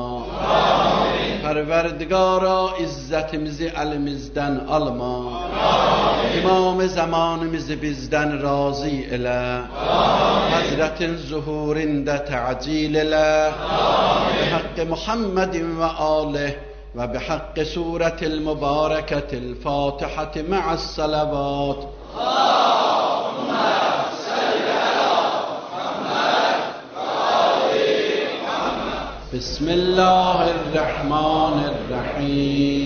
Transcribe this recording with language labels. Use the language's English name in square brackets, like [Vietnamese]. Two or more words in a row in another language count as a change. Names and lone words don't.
[Azerbaijani] Amin. Pərverdigara izzətimizi əlimizdən alma. Amin. İmam-ı zamanımızı bizdən razı elə. Amin. Həzrətin zuhurində tə'cil elə. [Arabic] Amin. بحق محمد وآله وبحق سورة المباركة الفاتحة مع الصلوات. اللهم صل على محمد وآل محمد. بسم الله الرحمن الرحيم.